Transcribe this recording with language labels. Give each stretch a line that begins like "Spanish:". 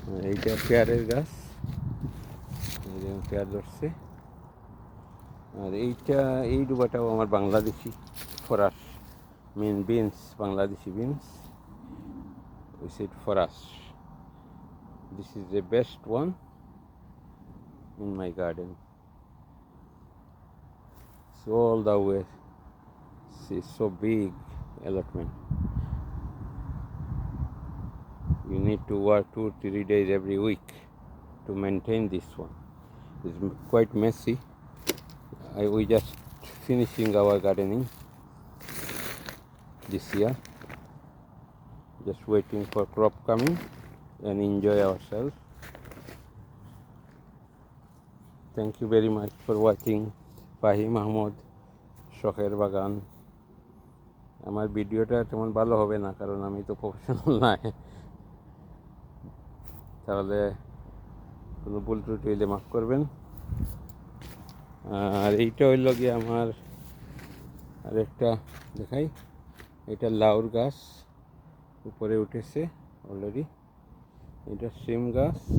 Bangla: এইটা পেয়ারের গাছ, পেয়ার ধরছে। আর এই ডুবাটাও আমার Bangladeshi Farage, beans, Bangladeshi beans,
English: we said
Bangla: Farage.
English: This is the best one in my garden. So all the way, it's so big allotment. You need to work 2-3 days every week to maintain this one. It's quite messy. We just finishing our gardening this year, just waiting for crop coming and enjoy ourselves. Thank you very much for watching Fahim Ahmed শখের বাগান।
Bangla: আমার ভিডিওটা তেমন ভালো হবে না, কারণ আমি তো প্রফেশনাল নাই। তাহলে কোনো ভুল ত্রুটি হইলে মাফ করবেন। আর এইটা হইল গিয়ে আমার আরেকটা দেখাই, এটা লাউর গাছ উপরে উঠেছে অলরেডি। এটা সিম গাছ।